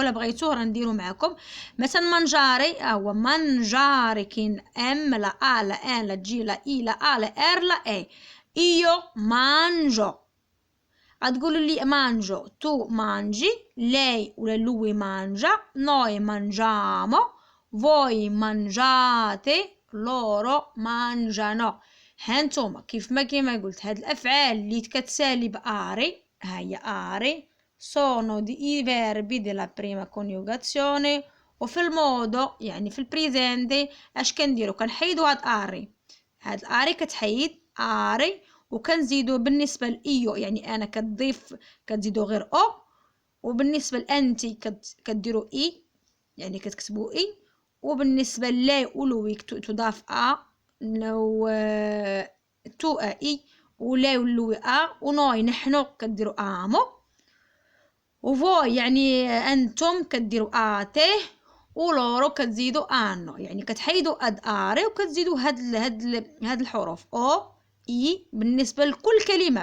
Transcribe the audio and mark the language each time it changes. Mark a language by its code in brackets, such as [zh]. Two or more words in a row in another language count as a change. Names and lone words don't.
[ar] لا بغيتوه غنديرو معكم مثلا مانجاري هو مانجاري كاين ام لا ا لا ان لا جي لا اي لا ا لا ار لا اي. [it] io mangio [ar] غتقولوا لي [it] mangio tu mangi, lei o lui mangia, noi mangiamo, voi mangiate, loro mangiano. [ar] هانتوما كيف ما قلت هاد الافعال اللي كتسالي باري هي اري [it] sono i verbi della prima coniugazione. [ar] وفي الموضو يعني في البريزنتي اش كنديرو؟ كنحيدو هاد اري، هاد الاري كتحيد اري، وكنزيدو بالنسبه لايو يعني انا كتضيف كتزيدو غير او، وبالنسبه لانتي كديروا اي يعني كتكتبوا اي، وبالنسبه لاي ولوي تضاف ا، لو تو اي ولاي ولوي ا، ونوي نحنو كديروا امو، وفوي يعني انتم كديروا اتيه، ولورو كتزيدوا انو يعني كتحيدوا اد اري وكتزيدوا هاد الحروف او اي بالنسبه لكل كلمه.